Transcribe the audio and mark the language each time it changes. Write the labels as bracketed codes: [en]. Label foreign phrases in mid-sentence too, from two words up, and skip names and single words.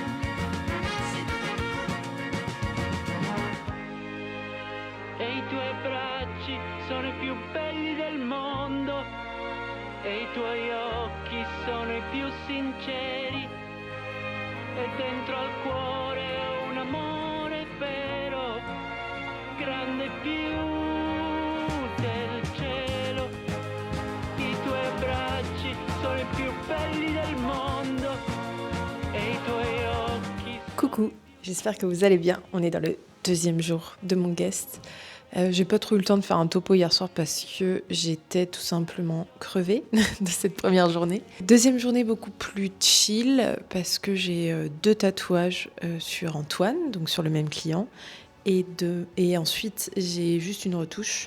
[it] E i tuoi bracci sono i più belli del mondo, e i tuoi occhi sono i più sinceri, e dentro al cuore ho un amore vero, grande più del cielo. I tuoi bracci sono i più belli del mondo, e i tuoi occhi... [fr] Coucou, j'espère que vous allez bien. On est dans le deuxième jour de mon guest. J'ai pas trop eu le temps de faire un topo hier soir parce que j'étais tout simplement crevée de cette première journée. Deuxième journée beaucoup plus chill parce que j'ai 2 tatouages sur Antoine, donc sur le même client, et ensuite j'ai juste une retouche.